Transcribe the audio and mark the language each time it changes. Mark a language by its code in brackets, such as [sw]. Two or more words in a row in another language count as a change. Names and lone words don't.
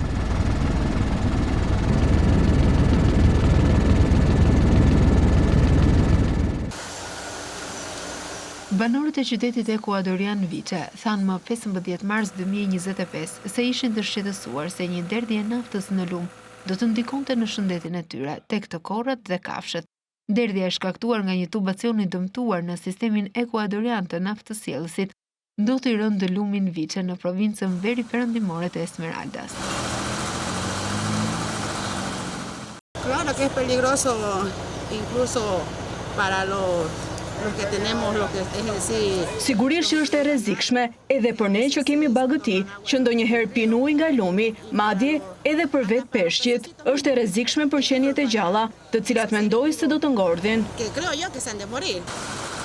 [sq] Banorët e qytetit ekuadorian Viche thanë më 15 mars 2025 se ishin të shqetësuar se një derdhje naftës në lum do të ndikonte në shëndetin e tyre, tek të korrat dhe kafshët. Derdhja e shkaktuar nga një tubacion i dëmtuar në sistemin ekuadorian të naftësjellësit ndoti rënd lumin Viche në provincën veriperëndimore të Esmeraldas. [es] Claro que es peligroso incluso para los que tenemos lo que es decir. [sq] Sigurisht që është e rrezikshme edhe për ne që kemi bagëti, që ndonjëherë pin ujë nga lumi, madje edhe për vetë peshqit. Është e rrezikshme për qenjet e gjalla, të cilat mendoj se do të ngordhin. [es] Que creo yo que se han de morir.